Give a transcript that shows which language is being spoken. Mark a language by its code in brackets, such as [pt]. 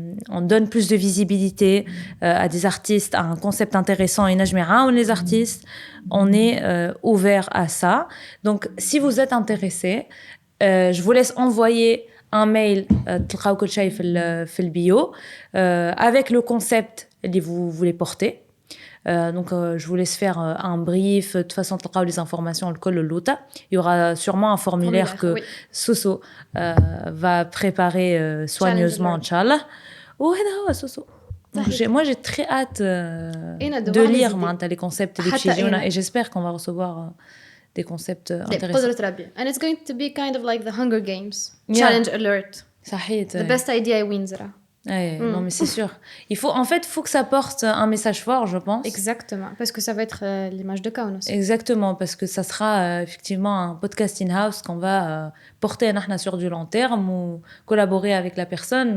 [fr] on donne plus de visibilité à des artistes à un concept intéressant et [ar] نجم يعاون [fr] les artistes on est ouvert à ça donc si vous êtes intéressés je vous laisse envoyer un mail [ar] تلقاو كل شيء في البيو [fr] avec le concept [ar] اللي [fr] vous voulez porter donc je vous laisse faire un brief de toute façon [ar] تلقاو [fr] les informations [ar] الكل اللوطة [fr] il y aura sûrement un formulaire que oui. Soso va préparer soigneusement inchallah [ar] وهذا هو [fr] Soso moi j'ai très hâte de lire les concepts [ar] اللي باش يجيونا [fr] et j'espère qu'on va recevoir des concepts intéressants. [en] And it's going to be kind of like the Hunger Games. Challenge alert. The best idea wins. [fr] Non mais c'est sûr. Faut que ça porte un message fort, je pense. Exactement, parce que ça va être l'image de Kaun aussi. Exactement, parce que ça sera effectivement un podcast in-house qu'on va porter sur du long terme ou collaborer avec la personne.